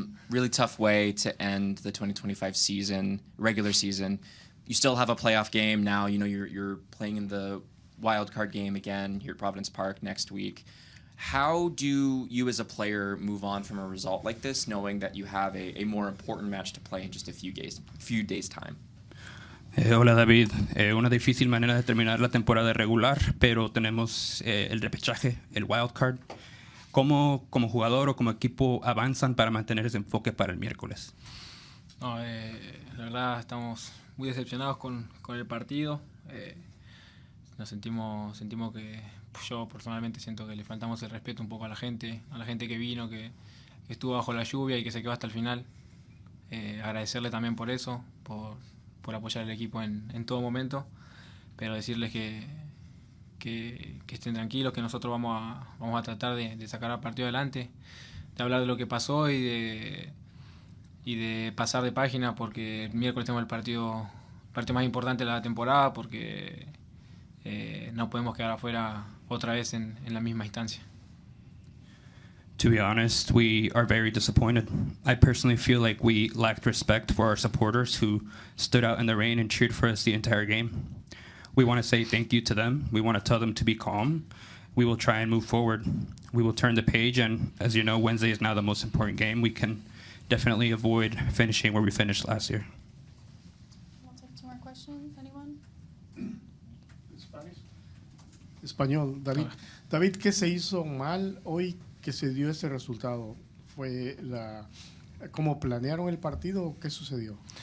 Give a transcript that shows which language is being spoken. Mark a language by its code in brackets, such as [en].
[en] Really tough way to end the 2025 season, regular season. You still have a playoff game now. You know, you're playing in the wild card game again here at Providence Park next week. How do you as a player move on from a result like this, knowing that you have a more important match to play in just a few days time? [es] Hola David, una difícil manera de terminar la temporada regular, pero tenemos el repechaje, el wild card. ¿Cómo como jugador o como equipo avanzan para mantener ese enfoque para el miércoles? No, la verdad estamos muy decepcionados con el partido. Nos sentimos que yo personalmente siento que le faltamos el respeto un poco a la gente que vino, que estuvo bajo la lluvia y que se quedó hasta el final. Agradecerle también por eso, por apoyar al equipo en todo momento, pero decirles que estén tranquilos, que nosotros vamos a tratar de sacar al partido adelante, de hablar de lo que pasó y de pasar de página, porque el miércoles tenemos el partido más importante de la temporada, porque no podemos quedar afuera otra vez en la misma instancia. [en] To be honest, we are very disappointed. I personally feel like we lacked respect for our supporters who stood out in the rain and cheered for us the entire game. We want to say thank you to them. We want to tell them to be calm. We will try and move forward. We will turn the page, and as you know, Wednesday is now the most important game. We can definitely avoid finishing where we finished last year. We'll take two more questions. Anyone? [es] Español. David, ¿qué se hizo mal hoy que se dio ese resultado? ¿Fue cómo planearon el partido o qué sucedió?